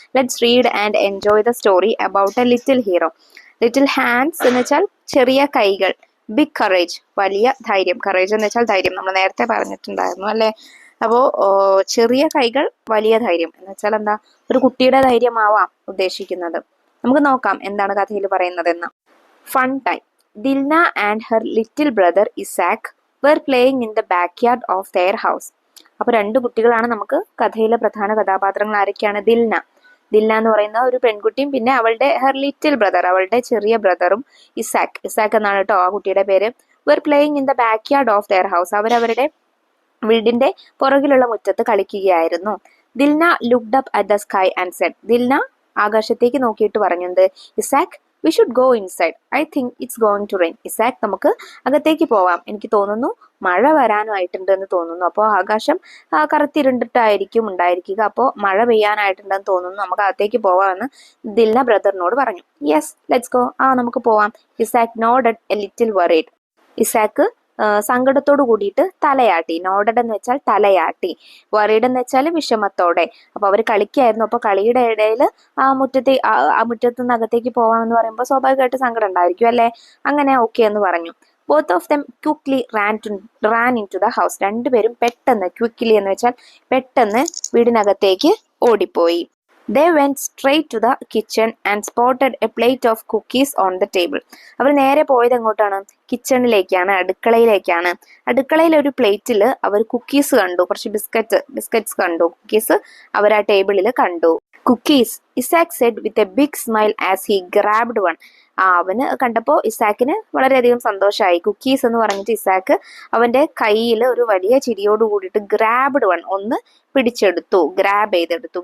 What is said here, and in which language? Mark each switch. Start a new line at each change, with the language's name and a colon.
English: Let's read and enjoy the story about a little hero. Little hands
Malayalam: എന്ന് വെച്ചാൽ ചെറിയ കൈകൾ,
English: big courage
Malayalam: വലിയ ധൈര്യം. കറേജ് എന്ന് വെച്ചാൽ ധൈര്യം, നമ്മൾ നേരത്തെ പറഞ്ഞിട്ടുണ്ടായിരുന്നു അല്ലെ. അപ്പോ ചെറിയ കൈകൾ വലിയ ധൈര്യം എന്ന് വെച്ചാൽ എന്താ? ഒരു കുട്ടിയുടെ ധൈര്യമാവാം ഉദ്ദേശിക്കുന്നത്. നമുക്ക് നോക്കാം എന്താണ് കഥയിൽ പറയുന്നതെന്ന്.
English: Fun time. Dilna and her little brother Isaac were playing in the backyard of their house.
Malayalam: അപ്പൊ രണ്ട് കുട്ടികളാണ് നമുക്ക് കഥയിലെ പ്രധാന കഥാപാത്രങ്ങൾ. ആരൊക്കെയാണ്? ദിൽന എന്ന് പറയുന്ന ഒരു പെൺകുട്ടിയും പിന്നെ അവളുടെ
English: her little brother,
Malayalam: അവളുടെ ചെറിയ ബ്രദറും ഇസാക്ക് എന്നാണ് കേട്ടോ ആ കുട്ടിയുടെ പേര്.
English: were playing in the backyard of their house.
Malayalam: അവരവരുടെ വീടിന്റെ പുറകിലുള്ള മുറ്റത്ത് കളിക്കുകയായിരുന്നു.
English: Dilna looked up at the sky and said,
Malayalam: Dilna ആകാശത്തേക്ക് നോക്കിയിട്ട് പറഞ്ഞത്,
English: Isaac we should go inside. I think it's going to rain.
Malayalam: Isaac നമുക്ക് അകത്തേക്ക് പോവാം, എനിക്ക് തോന്നുന്നു മഴ വരാനായിട്ടുണ്ട് എന്ന് തോന്നുന്നു. അപ്പോൾ ആകാശം കറുത്തിരുണ്ടിട്ടായിരിക്കും ഉണ്ടായിരിക്കുക, അപ്പോൾ മഴ പെയ്യാനായിട്ടുണ്ടെന്ന് തോന്നുന്നു, നമുക്ക് അകത്തേക്ക് പോവാമെന്ന് ദിൽന ബ്രദറിനോട് പറഞ്ഞു.
English: yes let's go,
Malayalam: നമുക്ക് പോവാം.
English: Isaac nodded a little worried.
Malayalam: Isaac സങ്കടത്തോട് കൂടിയിട്ട് തലയാട്ടി. നോഡഡ് എന്ന് വെച്ചാൽ തലയാട്ടി, വറീഡ് എന്ന് വെച്ചാൽ വിഷമത്തോടെ. അപ്പൊ അവർ കളിക്കായിരുന്നു. അപ്പൊ കളിയുടെ ഇടയിൽ ആ മുറ്റത്ത് നിന്ന് അകത്തേക്ക് പോവാമെന്ന് പറയുമ്പോൾ സ്വാഭാവികമായിട്ട് സങ്കടം ഉണ്ടായിരിക്കും അല്ലെ. അങ്ങനെ ഓക്കെ എന്ന് പറഞ്ഞു.
English: Both of them quickly ran into the house.
Malayalam: രണ്ടുപേരും പെട്ടെന്ന്, ക്വിക്ലി എന്ന് വെച്ചാൽ പെട്ടെന്ന് വീടിനകത്തേക്ക് ഓടിപ്പോയി.
English: They went straight to the kitchen and spotted a plate of cookies on the table.
Malayalam: അവർ നേരെ പോയത് എങ്ങോട്ടാണ്? കിച്ചണിലേക്കാണ്, അടുക്കളയിലേക്കാണ്. അടുക്കളയിൽ ഒരു പ്ലേറ്റിൽ അവർ കുക്കീസ് കണ്ടു, കുറച്ച് ബിസ്ക്കറ്റ്സ് കണ്ടു.
English: cookies
Malayalam: അവർ ആ ടേബിളിൽ കണ്ടു.
English: Cookies, Isaac said with a big smile as he grabbed one.
Malayalam: അവന് കണ്ടപ്പോൾ ഇസാക്കിന് വളരെയധികം സന്തോഷമായി. കുക്കീസ് എന്ന് പറഞ്ഞിട്ട് ഇസാക്ക് അവന്റെ കയ്യിൽ ഒരു വലിയ ചിരിയോട് കൂടിയിട്ട് ഗ്രാബ്ഡ് വൺ, ഒന്ന് പിടിച്ചെടുത്തു, ഗ്രാബ് ചെയ്തെടുത്തു.